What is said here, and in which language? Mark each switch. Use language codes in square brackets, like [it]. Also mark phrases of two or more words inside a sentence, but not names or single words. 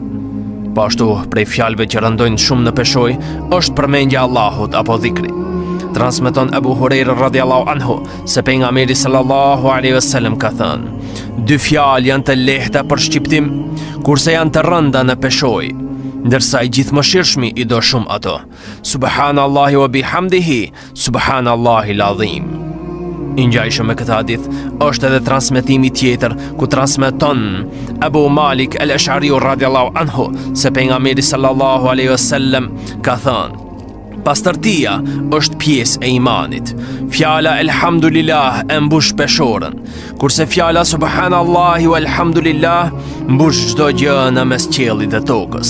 [sq] Po ashtu prej fjalëve që rëndojnë shumë në peshoj është përmendja e Allahut apo dhikri. Transmeton Abu Huraira [ar] رضي الله عنه [sq] se pejgamberi [ar] صلى الله عليه وسلم [sq] ka thënë: dy fjalë janë të lehta për shqiptim, kurse janë të rënda në peshoj, ndërsa i gjithëmëshirshmi i do shumë ato. [ar] سبحان الله وبحمده، سبحان الله العظيم. [sq] I ngjajshëm me këtë hadith është edhe transmetimi tjetër ku transmeton Abu Malik al-Ash'ari [ar] رضي الله عنه [sq] se pejgamberi [ar] صلى الله عليه وسلم [sq] ka thënë: pastërtia është pjesë e imanit. Fjala elhamdulillah e mbush peshorën, kurse fjala [ar] سبحان الله والحمد لله [sq] mbush çdo gjë në mes qiellit dhe tokës.